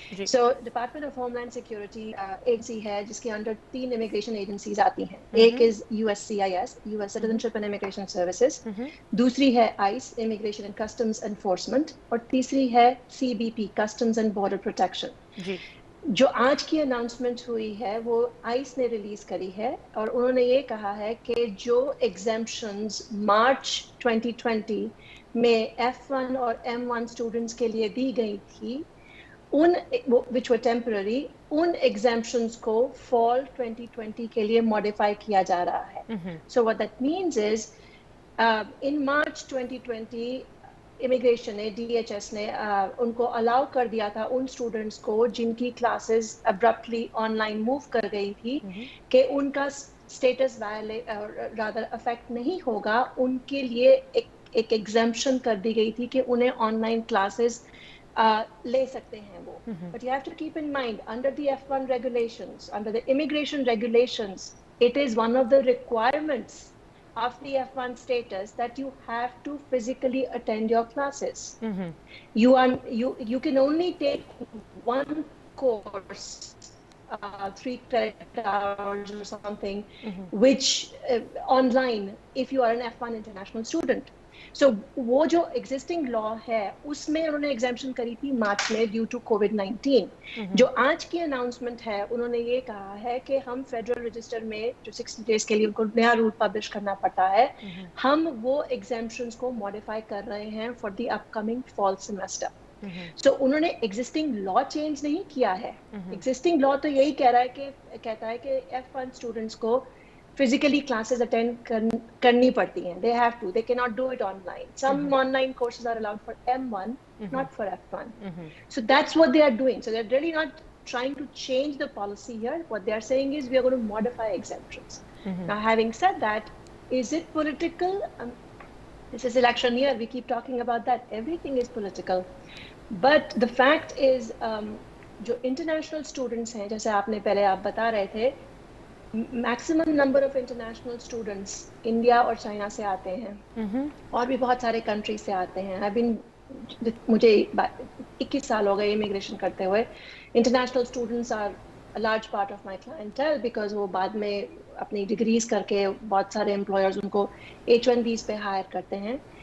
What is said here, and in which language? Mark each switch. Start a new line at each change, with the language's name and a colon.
English: So Department of Homeland Security agency
Hindi: है जिसके under 3
English: immigration agencies आती हैं. एक is USCIS, US Citizenship and Immigration Services.
Hindi: दूसरी है ICE, Immigration and Customs Enforcement, और तीसरी है CBP, Customs and Border Protection. जो आज की अनाउंसमेंट हुई है वो आइस ने रिलीज करी है और उन्होंने ये कहा है कि जो एग्जेम्पशंस मार्च 2020 में F1 और M1 स्टूडेंट्स के लिए दी गई थी उन which were temporary, उन एग्जेम्पशंस को फॉल 2020 के लिए मॉडिफाई किया जा रहा है.
English: So what that means is in March 2020
Hindi: immigration ने DHS ने उनको अलाउ कर दिया था उन स्टूडेंट्स को जिनकी क्लासेस अब्रप्टली ऑनलाइन मूव कर गई थी कि उनका स्टेटस रादर अफेक्ट नहीं होगा. उनके लिए एक एग्जेम्पशन कर दी गई थी कि उन्हें ऑनलाइन क्लासेस ले सकते हैं वो.
English: But you have to keep in mind under the F1 regulations, under the immigration regulations, it is one of the requirements of the F1 status that you have to physically attend your classes. You can only take one course, 3 credit hours or something, which online if you are an F1 international student.
Hindi: So वो जो existing law है उसमें उन्होंने exemption करी थी मार्च में due to COVID-19. जो आज की अनाउंसमेंट है उन्होंने ये कहा है कि हम फेडरल रजिस्टर में जो 60 डेज के लिए उनको नया रूल पब्लिश करना पड़ता है, हम वो exemptions को मॉडिफाई कर रहे हैं
English: For the upcoming fall semester.
Hindi: So उन्होंने एग्जिस्टिंग लॉ चेंज नहीं किया है. एग्जिस्टिंग लॉ तो यही कहता है कि F1 स्टूडेंट्स को physically classes attend करनी पड़ती हैं.
English: They have to. They cannot do it online. Some online courses are allowed for M1, not for F1. So that's what they are doing. So they're really not trying to change the policy here. What they are saying is we are going to modify exemptions. Now, having said that, is it political? This is election year. We keep talking about that. Everything is political. But the fact is,
Hindi: जो international students हैं, जैसे आपने पहले आप बता रहे थे, maximum number of international students India और चाइना से आते हैं और भी बहुत सारे कंट्री से आते हैं. मुझे 21 साल हो गए इमिग्रेशन करते हुए.
English: international students are a large part of my clientele because
Hindi: वो बाद में अपनी डिग्रीज करके बहुत सारे एम्प्लॉयर्स उनको H1Bs पे हायर करते हैं.